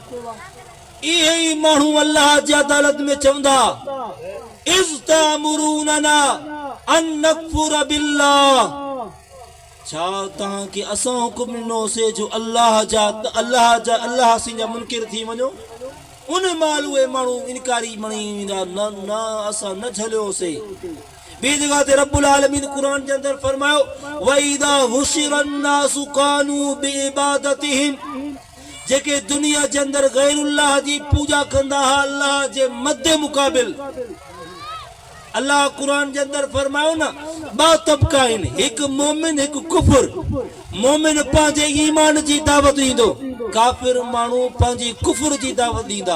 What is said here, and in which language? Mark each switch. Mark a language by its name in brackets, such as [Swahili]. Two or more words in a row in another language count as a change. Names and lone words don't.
[Sindhi] इहे ई माण्हू अल्लाह जी अदालत में चवंदा [Arabic] إذ تأمروننا أن نكفر بالله, [Sindhi] छा तहां के असां हुकुम ॾिनोसीं जो अल्लाह से जा मुनकिर थी वञो। उन माल उहे माण्हू इनकारी मणी वेंदा, न न असां न झलियोसीं। ॿी जगह ते [Arabic] رب العالمين [Sindhi] क़ुरान जे अंदर फरमायो [Arabic] وإذا حشر الناس كانوا بعبادتهم, [Sindhi] जेके दुनिया जे अंदर गैरुल्लाह जी पूजा कंदा हा अल्लाह जे मदे मुकाबिल। अल्लाह कुरान जे अंदर फरमायो न बा तबका आहिनि, हिकु मोमिन हिकु कुफर। मोमिन पंहिंजे ईमान जी दावत ॾींदो, काफिर माण्हू पंहिंजी कुफर जी दावत ॾींदा।